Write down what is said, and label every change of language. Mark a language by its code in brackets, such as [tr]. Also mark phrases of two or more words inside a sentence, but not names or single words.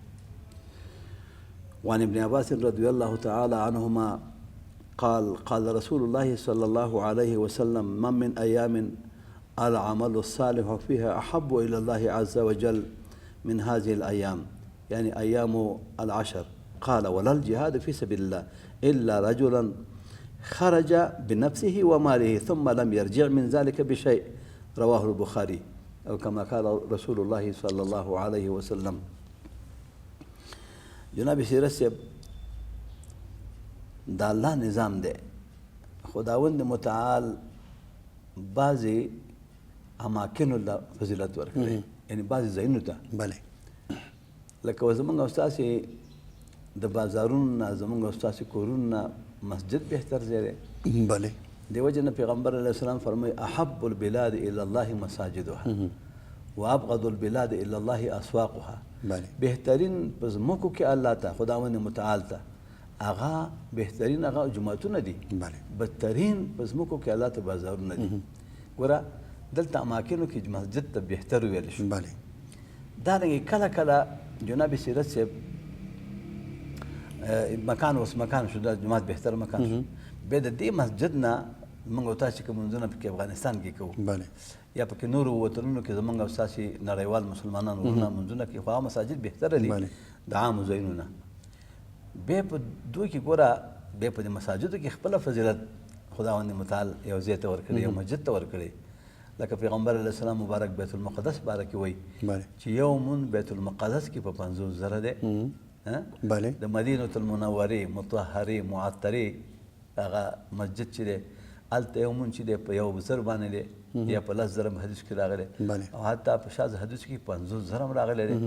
[ar] وعن ابن عباس رضي الله تعالى عنهما قال رسول الله صلى الله عليه وسلم من من أيام العمل الصالح فيها أحب إلى الله عز وجل من هذه الأيام يعني أيام العشر. قال ولا الجهاد في سبيل الله إلا رجلا خرج بنفسه وماله ثم لم يرجع من ذلك بشيء. رواه البخاري او كما قال رسول الله صلى الله عليه وسلم. [ps] جناب سیرت صاحب دا الله نظام دی. خداوند متعال بعضې اماکنو له فضیلت ورکړی یعنی بعضې ځایونو ته بله لکه زموږ او ستاسې د بازارونو نه زموږ او ستاسې کورونو نه مسجد بهتر ځای دی. بله. دیو جن پیغمبر [ar] علیه السلام [ps] فرمایي [ar] احب البلاد الى الله مساجدها وابغض البلاد الى الله اسواقها. [ps] بله. بهترین په ځمکو کې الله ته خداوند متعال ته هغه بهترین هغه جماعتونه دي. بله. بدترین په ځمکو کې الله ته بازارونه دي. ګوره دلته اماکنو کې مسجد ته بهتر ویل شو. بله. دارنګه کله کله جناب سیرت صاحب مکان اوس مکان شو د جماعت بهتر مکان شو. بیا د دې مسجد نه موږ او تاسو کوم منځونه په افغانستان کې کوو. بله. یا په نورو وطنونو کې زمونږ او تاسو نړیوال مسلمانان ورونه منځونه کې خو هغه مساجد بهتره دي د عامو ځایونو نه. بیا په دوی کې ګوره بیا په دې مساجدو کې خپله فضیلت خداوند متعال یو ځای ته ورکړی یو مسجد ته ورکړی. لکه پیغمبر [ar] علیه السلام [ps] مبارک بیت المقدس باره کې وایي چې یو مون بیت المقدس کې په 50,000 دی. بله. د مدینة المنورې مطهرې معطرې هغه مسجد چې دی هلته یو مون چې دی په 1,000 باندې دی یا په 10,000 حدیث کې راغلی او حتی په شاذ حدیث کې 50,000 هم راغلی دی.